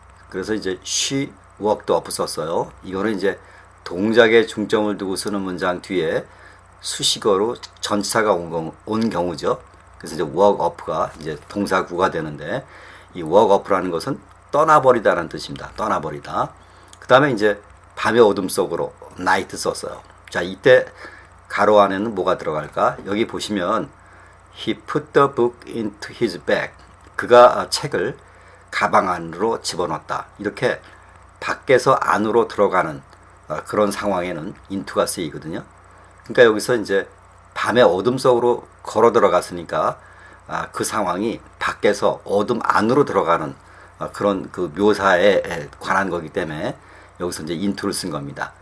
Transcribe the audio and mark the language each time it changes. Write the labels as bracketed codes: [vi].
[ko] 그래서 이제 [en] she walked up [ko] 썼어요. 이거는 이제 동작에 중점을 두고 쓰는 문장 뒤에 수식어로 전치사가 온 경우죠. 그래서 이제 walk up가 이제 동사구가 되는데, 이 walk up라는 것은 떠나버리다라는 뜻입니다. 떠나버리다. 그 다음에 이제 밤의 어둠 속으로 night 썼어요. 자, 이때 가로 안에는 뭐가 들어갈까? 여기 보시면 [en] he put the book into his bag. [ko] 그가 책을 가방 안으로 집어넣었다. 이렇게 밖에서 안으로 들어가는 그런 상황에는 into가 쓰이거든요. 그러니까 여기서 이제 밤의 어둠 속으로 걸어 들어갔으니까 그 상황이 밖에서 어둠 안으로 들어가는 그런 그 묘사에 관한 거기 때문에 여기서 이제 into를 쓴 겁니다.